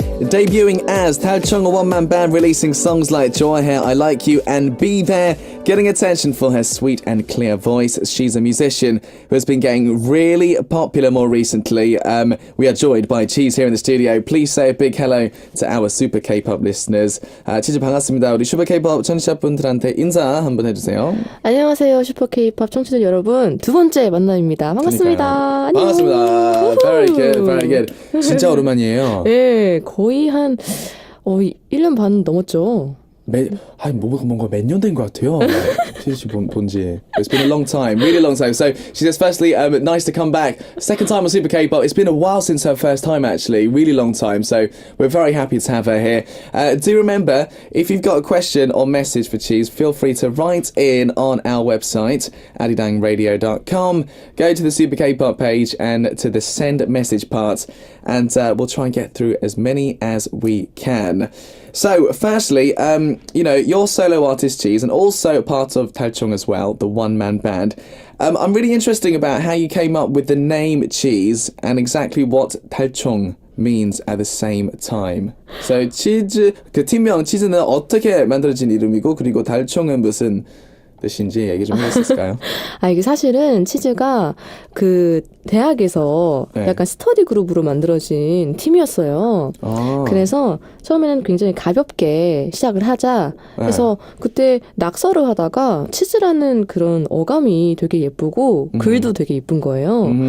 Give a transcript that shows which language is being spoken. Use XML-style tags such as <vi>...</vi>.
<en>Debuting as 달총, a one-man band releasing songs like 좋아해, I Like You and Be There, getting attention for her sweet and clear voice. She's a musician who has been getting really popular more recently. We are joined by CHEEZE here in the studio. Please say a big hello to our super K-pop listeners. CHEEZE</en> <ko>반갑습니다. 우리 슈퍼 K-pop 청취자분들한테 인사 한번 해주세요. 안녕하세요, 슈퍼 K-pop 청취자 여러분. 두 번째 만남입니다. 반갑습니다. 안녕. 반갑습니다.</ko> <en>Very good, very good.</en> <ko>진짜 오랜만이에요. 네, 거의 한 1년 반 넘었죠. 뭔가 몇 년 된 것 같아요. CHEEZE 본지.</ko> <en>It's been a long time, really long time. So she says, firstly, nice to come back. Second time on Super K-pop. It's been a while since her first time, actually. Really long time. So we're very happy to have her here. Do remember, if you've got a question or message for CHEEZE, feel free to write in on our website, adidangradio.com. Go to the Super K-pop page and to the send message part, and we'll try and get through as many as we can. So, firstly, you're solo artist CHEEZE and also part of 달총 as well, the one-man band. I'm really interested about how you came up with the name CHEEZE and exactly what 달총 means at the same time.</en> <ko>So, CHEEZE, 그 팀명 CHEEZ는 어떻게 만들어진 이름이고, 그리고 달총은 무슨 뜻인지 얘기 좀 해주실까요? 이게 사실은 치즈가 그 대학에서 약간 스터디 그룹으로 만들어진 팀이었어요. 그래서 처음에는 굉장히 가볍게 시작을 하자 해서 그때 낙서를 하다가 치즈라는 그런 어감이 되게 예쁘고 글도 되게 예쁜 거예요.</ko>